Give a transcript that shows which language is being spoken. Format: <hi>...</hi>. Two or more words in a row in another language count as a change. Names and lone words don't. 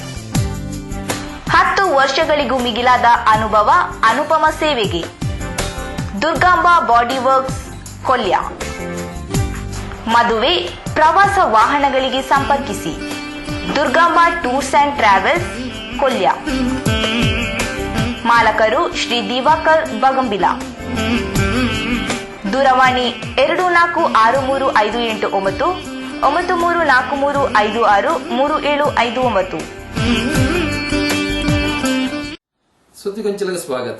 <kn>10 ವರ್ಷಗಳಿಗೂ ಮಿಗಿಲಾದ ಅನುಭವ, ಅನುಪಮ ಸೇವೆಗೆ ದುರ್ಗಾಂಬ ಬಾಡಿ ವರ್ಕ್ಸ್ ಕೊಲ್ಯ. ಮದುವೆ, ಪ್ರವಾಸ ವಾಹನಗಳಿಗೆ ಸಂಪರ್ಕಿಸಿ ದುರ್ಗಾಂಬ ಟೂರ್ಸ್ ಅಂಡ್ ಟ್ರಾವೆಲ್ಸ್ ಕೊಲ್ಯ. ಮಾಲಕರು ಶ್ರೀ ದಿವಾಕರ್ ಬಗಂಬಿಲ. ದೂರವಾಣಿ 246358 9343563759. ಸುದ್ದಿಗೊಂಚಲಿಗೆ ಸ್ವಾಗತ.</kn>